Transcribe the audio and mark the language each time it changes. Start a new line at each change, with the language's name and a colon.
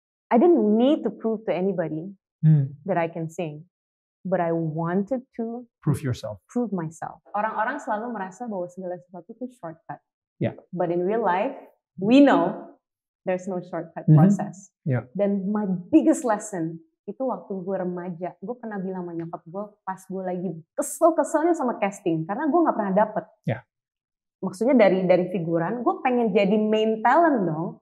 English: I didn't need to prove to anybody that I can sing, but I wanted to prove myself.
Indonesian: Orang-orang selalu merasa bahwa segala sesuatu itu shortcut.
English: But in real life, we know there's no shortcut process.
Indonesian: Dan
English: my biggest lesson
Indonesian: itu waktu gue remaja, gue pernah bilang sama nyokap gue pas gue lagi kesel-keselnya sama casting, karena gue nggak pernah dapet. Maksudnya dari figuran, gue pengen jadi main talent dong.